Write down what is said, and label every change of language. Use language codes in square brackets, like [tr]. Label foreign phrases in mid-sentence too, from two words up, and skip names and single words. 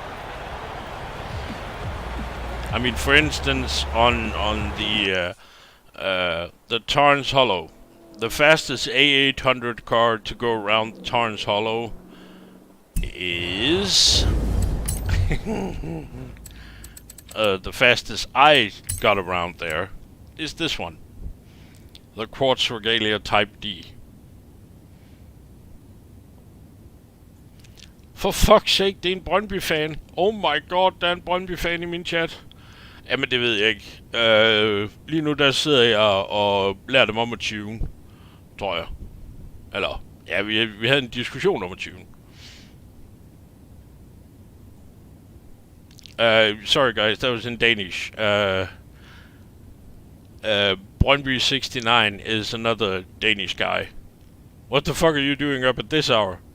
[en] I mean, for instance, on the Tarns Hollow, The fastest A800 car to go around Torrance Hollow is... the fastest I got around there is this one. The Quartz Regalia Type D. For fuck's sake, [da] det er en Brøndby-fan. [en] Oh my god, [da] der er en Brøndby-fan i min chat. Jamen, det ved jeg ikke. Lige nu der sidder jeg og lærer dem om at tune, tror jeg. Eller, ja, vi havde en diskussion om at tune. [en] Sorry guys, that was in Danish. Brøndby 69 is another Danish guy. What the fuck are you doing up at this hour?